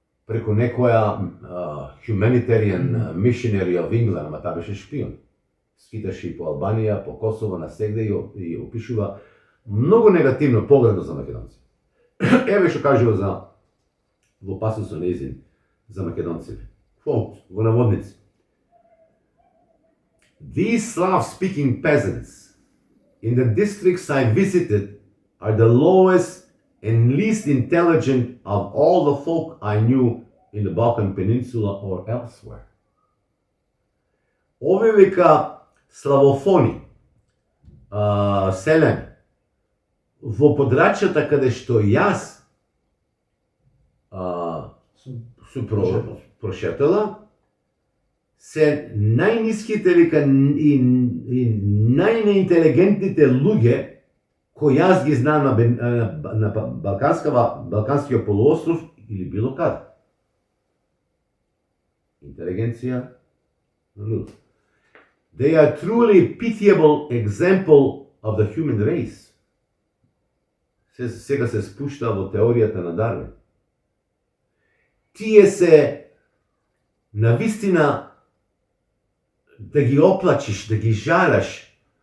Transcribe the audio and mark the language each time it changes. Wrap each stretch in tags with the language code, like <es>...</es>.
<mk>Преку некоја</mk> <en>humanitarian missionary of England,</en> <mk>ама таа беше шпион. Скиташе и по Албанија, по Косово, на сегде и опишува многу негативно, погредно за македонци. Еве што кажува во пасусот нејзин за македонците. Quote, во наводници.</mk> <en>These Slav-speaking peasants in the districts I visited are the lowest and least intelligent of all the folk I knew in the Balkan Peninsula or elsewhere.</en> <mk>Овие вика славофони, селени, во подрачјата каде што јас су прошетала, се најниските вика и најнеинтелигентните луѓе кои јас ги знам на Балканскиот полуостров или било каде. Интелигенција нула.</mk> <en>They are truly pitiable example of the human race.</en> <mk>Сега се спушта во теоријата на Дарвин. Тие се навистина да ги оплачиш, да ги жараш.</mk>